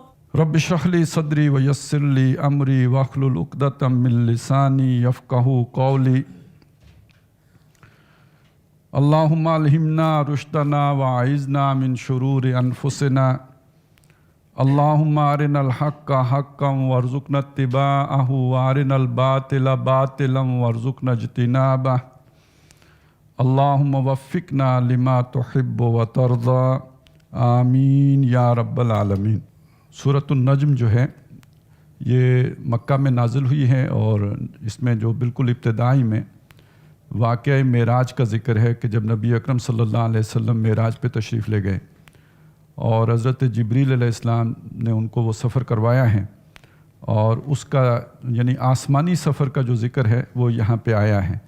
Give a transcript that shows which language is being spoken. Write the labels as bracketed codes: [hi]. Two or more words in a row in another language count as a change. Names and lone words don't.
[ar] رب اشرح لي صدري ويسر لي أمري واحلل عقدة من لساني يفقهوا قولي. اللهم ألهمنا رشدنا وأعذنا من شرور أنفسنا. اللهم أرنا الحق حقا وارزقنا اتباعه وأرنا الباطل باطلا وارزقنا اجتنابه. اللهم وفقنا لما تحب وترضى. آمين يا رب العالمين. [ur] سورۃ النجم جو ہے یہ مکہ میں نازل ہوئی ہے اور اس میں جو بالکل ابتدائی میں واقعہ معراج کا ذکر ہے کہ جب نبی اکرم [ar] صلى الله عليه وسلم [ur] معراج پہ تشریف لے گئے اور حضرت جبریل علیہ السلام نے ان کو وہ سفر کروایا ہے اور اس کا یعنی آسمانی سفر کا جو ذکر ہے وہ یہاں پہ آیا ہے.